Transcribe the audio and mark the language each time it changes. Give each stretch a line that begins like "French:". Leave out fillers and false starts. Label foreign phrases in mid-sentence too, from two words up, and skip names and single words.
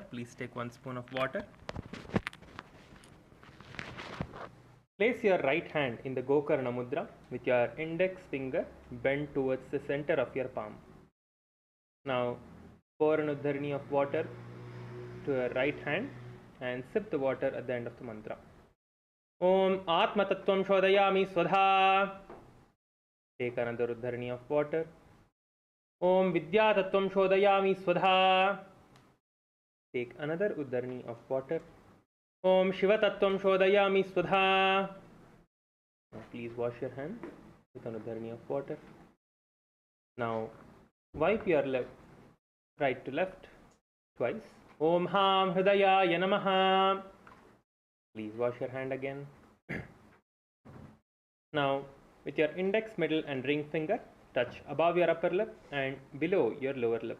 English: Please take 1 spoon of water. Place your right hand in the Gokarna Mudra with your index finger bent towards the center of your palm. Now, pour an Uddharini of water to your right hand and sip the water at the end of the mantra.
Sanskrit: Om Atma Tattvam Shodayami Swadha.
English: Take another Uddharini of water.
Sanskrit: Om Vidya Tattvam Shodayami Swadha.
English: Take another Uddharini of water.
Sanskrit: Om Shiva Tattvam Shodayami Swadha.
English: Now please wash your hands with an Uddharini of water. Now wipe your right to left twice.
Sanskrit: Om Ham Hridayaya Namaha.
English: Please wash your hand again. Now, with your index, middle and ring finger, touch above your upper lip and below your lower lip.